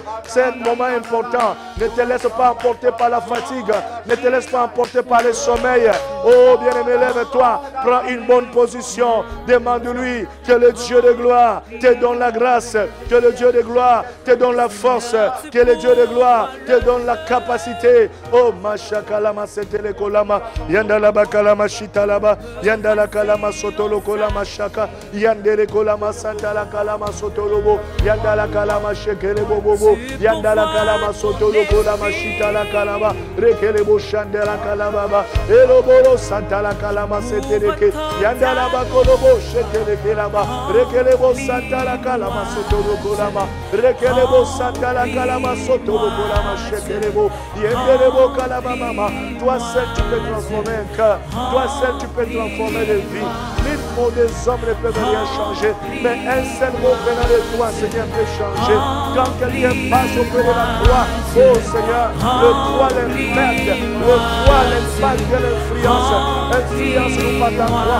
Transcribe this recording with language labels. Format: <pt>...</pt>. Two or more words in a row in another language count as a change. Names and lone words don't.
<fr>C'est un moment important. Ne te laisse pas emporter par la fatigue. Ne te laisse pas emporter par le sommeil. Oh, bien-aimé, lève-toi. Prends une bonne position. Demande-lui que le Dieu de gloire te donne la grâce. Que le Dieu de gloire te donne la force. Que le Dieu de gloire te donne la capacité. Oh, Mashakalama setele kolama. Yandala bakalama shitalaba. Yandala kalama sotolo kolama shaka. Yandele kolama santala kalama sotolobo. Yandala kalama shekele bobobo. Yandala kalama sotolo kolama shitala kalama. Rekele bo shandela kalama. Eloboro santala kalama seteleke. Yandala bakolobo shekele kelama. Rekele bo santala kalama sotolo kolama. Rekelebo santala kalama sotolo kolama shekelebo. Yendelebo kalama mama. Toi seul tu peux transformer un cœur. Toi seul tu peux transformer des vies. Mille mots des hommes ne peuvent rien changer. Mais un seul mot venant de toi, Seigneur, peut changer. Quand quelqu'un passe auprès de la croix, oh Seigneur, le croix l'impacte. Le croix l'impact de l'influence. Influence-nous par ta croix.</fr>